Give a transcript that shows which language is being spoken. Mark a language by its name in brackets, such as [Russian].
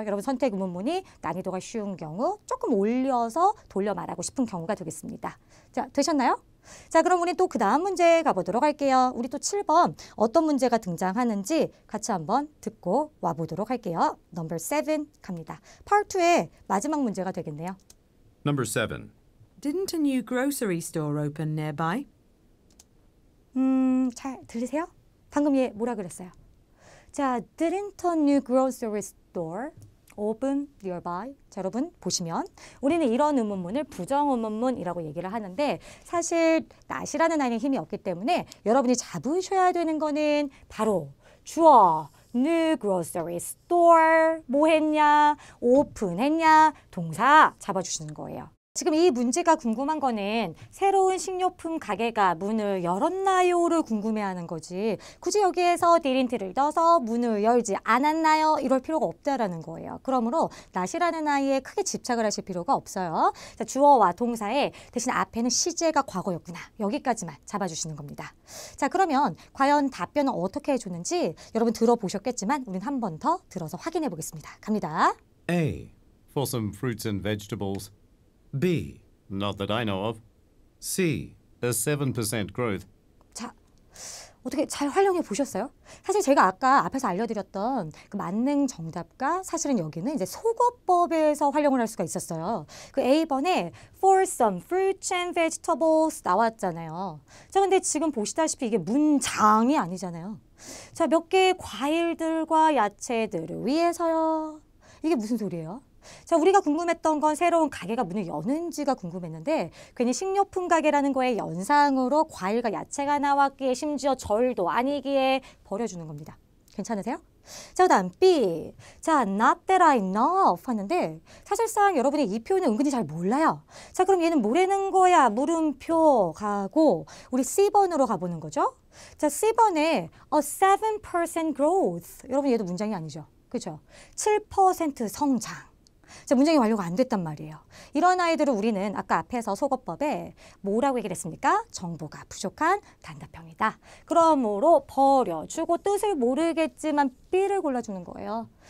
[Korean] 여러분 선택 의문문이 난이도가 쉬운 경우 조금 올려서 돌려 말하고 싶은 경우가 되겠습니다. 자, 되셨나요? 자, 그럼 우리 또 그 다음 문제 가보도록 할게요. 우리 또 7번 어떤 문제가 등장하는지 같이 한번 듣고 와보도록 할게요. Number 7 갑니다. Part 2의 마지막 문제가 되겠네요. [English] Number 7. Didn't a new grocery store open nearby? [Korean] 잘 들리세요? 방금 얘 뭐라 그랬어요? [English] 자, didn't a new grocery store open nearby? [Korean] 자, 여러분 보시면 우리는 이런 의문문을 부정 의문문이라고 얘기를 하는데 사실 not이라는 아이는 힘이 없기 때문에 여러분이 잡으셔야 되는 거는 바로 주어 new grocery store 뭐 했냐? 오픈했냐? 동사 잡아주시는 거예요. 지금 이 문제가 궁금한 거는 새로운 식료품 가게가 문을 열었나요를 궁금해하는 거지 굳이 여기에서 didn't를 넣어서 문을 열지 않았나요? 이럴 필요가 없다라는 거예요. 그러므로 not이라는 아이에 크게 집착을 하실 필요가 없어요. 자, 주어와 동사에 대신 앞에는 시제가 과거였구나. 여기까지만 잡아주시는 겁니다. 자, 그러면 과연 답변은 어떻게 해줬는지 여러분 들어보셨겠지만 우린 한 번 더 들어서 확인해 보겠습니다. 갑니다. [English] A. For some fruits and vegetables. B. Not that I know of. C. A 7% growth. [Korean] 자, 어떻게 잘 활용해 보셨어요? 사실 제가 아까 앞에서 알려드렸던 그 만능 정답과 사실은 여기는 이제 속어법에서 활용을 할 수가 있었어요. 그 A번에 [English] for some fruits and vegetables [Korean] 나왔잖아요. 자, 근데 지금 보시다시피 이게 문장이 아니잖아요. 자, 몇 개의 과일들과 야채들을 위해서요. 이게 무슨 소리예요? 자, 우리가 궁금했던 건 새로운 가게가 문을 여는지가 궁금했는데 괜히 식료품 가게라는 거에 연상으로 과일과 야채가 나왔기에 심지어 절도 아니기에 버려주는 겁니다. 괜찮으세요? 자, 그다음 B. 자, [English] not that I know [Korean] 하는데 사실상 여러분이 이 표현을 은근히 잘 몰라요. 자, 그럼 얘는 뭐라는 거야? 물음표 가고 우리 C번으로 가보는 거죠. 자, C번에 [English] a 7% growth. [Korean] 여러분 얘도 문장이 아니죠. 그렇죠? 7% 성장. 자, 문장이 완료가 안 됐단 말이에요. 이런 아이들을 우리는 아까 앞에서 속어법에 뭐라고 얘기를 했습니까? 정보가 부족한 단답형이다. 그러므로 버려주고 뜻을 모르겠지만 B를 골라주는 거예요.